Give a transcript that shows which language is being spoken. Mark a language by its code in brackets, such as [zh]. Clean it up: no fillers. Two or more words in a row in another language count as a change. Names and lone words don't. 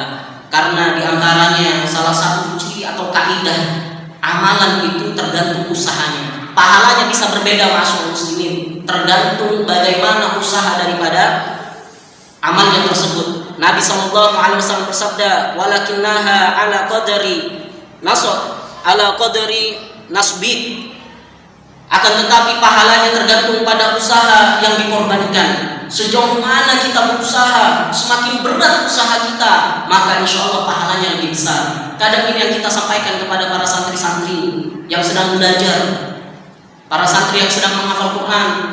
[id] Karena diantaranya salah satu ciri atau kaidah amalan itu tergantung usahanya. Pahalanya bisa berbeda [ar] معاشر المسلمين, [id] tergantung bagaimana usaha daripada amalnya tersebut. Nabi SAW bersabda, [ar] ولكنها على قدر نصبه. [id] Akan tetapi pahalanya tergantung pada usaha yang dikorbankan. Sejauh mana kita berusaha, semakin berat usaha kita, maka [ar] إن شاء الله [id] pahalanya lebih besar. Kadang ini yang kita sampaikan kepada para santri-santri yang sedang belajar, para santri yang sedang menghafal Quran.